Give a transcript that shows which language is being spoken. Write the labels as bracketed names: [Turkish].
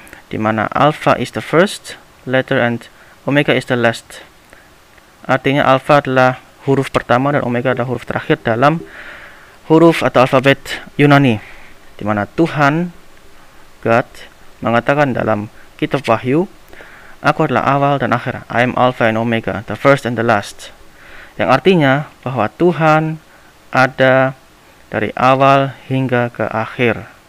[Indonesian] Di mana [English] Alfa is the first letter and Omega is the last. [Indonesian] Artinya Alfa adalah huruf pertama dan Omega adalah huruf terakhir dalam huruf atau alfabet Yunani. Di mana Tuhan God mengatakan dalam kitab Wahyu, aku adalah awal dan akhir. [English] I am Alpha and Omega, the first and the last. [Indonesian] Yang artinya bahwa Tuhan ada dari awal hingga ke akhir.